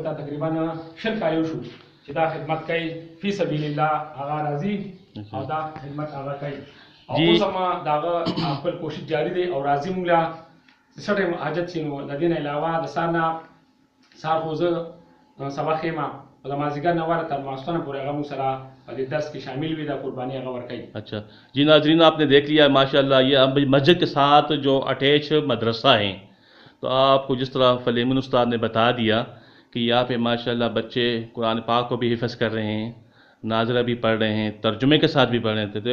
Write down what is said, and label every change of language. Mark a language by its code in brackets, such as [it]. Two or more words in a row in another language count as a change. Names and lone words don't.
[ps] دلته تقریبا 20 کاله وشو چې دا خدمت کوي [ar] فی سبیل الله، [ps] هغه راځي او دا خدمت هغه کوي او اوس هم د هغه خپل کوشش جاري دی او راځي مونږ له څه ټایم حاجت شي نو د دې نه علاوه د سهار نه سهار خو زه سبق ښیم او د مازدیګر نه واره تر ماسپښینه پورې هغه مونږ سره په دې درس کې شامل وي، دا قرباني هغه ورکوي. [ur] اچھا جی ناظرین آپ نے دیکھ لیا ماشاءاللہ یہ اب مسجد کے ساتھ جو اٹیچ مدرسہ ہیں، تو آپ کو جس طرح فلیمین استاد نے بتا دیا کہ یہاں پہ ماشاءاللہ بچے قرآن پاک کو بھی حفظ کر رہے ہیں، ناظرہ بھی پڑھ رہے ہیں، ترجمے کے ساتھ بھی پڑھ رہے تھے۔